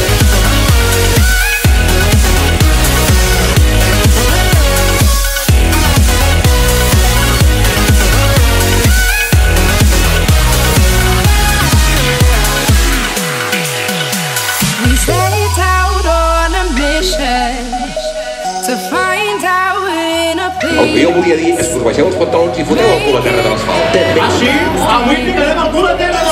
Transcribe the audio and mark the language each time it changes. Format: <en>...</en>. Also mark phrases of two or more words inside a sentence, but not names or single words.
<en>We set out on a mission to find out in a place.</en> <ca>El que jo volia dir és que us baixeu els pantalons i foteu el cul a terra de l'asfalt. Ah, sí? Avui ficarem el cul a terra!</ca>